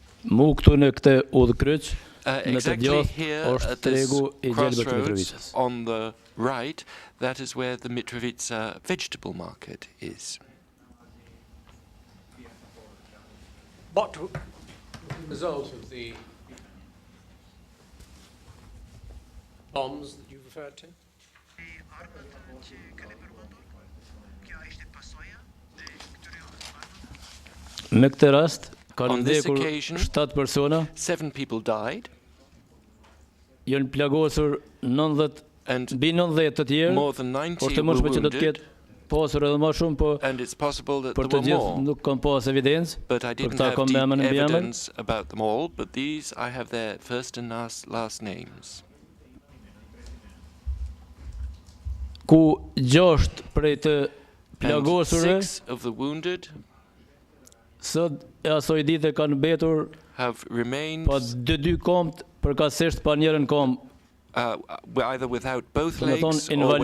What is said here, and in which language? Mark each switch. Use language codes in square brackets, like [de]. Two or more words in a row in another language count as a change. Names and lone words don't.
[sq] Mu këtu në këtë udhkryq, në të [en] Exactly [sq] djathtë [en] here [sq] është [en] at this [sq] tregu i gjelbër të [en] crossroads [sq] Mitrovicës. [en] on the right, that is where the Mitrovica vegetable market is. What was the result of the bombs that you referred to? [sq] Në këtë rast, kanë [en] On this [sq] vdekur [en] occasion, [sq] 7 persona, [en] 7 people died, [sq] janë plagosur 90, [en] and [sq] mbi 90 të tjerë, [en] more than 90 [sq] por të [en] were [sq] mundshme që do të [en] wounded, [sq] ketë pasur edhe më shumë, po [en] and it's possible that [sq] për [en] there [sq] të [en] were [sq] gjithë [en] more. [sq] nuk kam pas evidencë. [en] But I [sq] Për [en] didn't [sq] këta [en] have [sq] kam [en] deep [sq] emrin mbi emër. [en] evidence about them all, but these I have their first and last names. [sq] Ku 6 prej të [en] And [sq] plagosurve [en] 6 of the wounded [sq] sot e asoj dite kanë mbetur [en] have remained [sq] pa dy komt, përkatësisht pa njërin kom. [en] either without both [sq] Të me thonë [en] legs or [sq] invalid.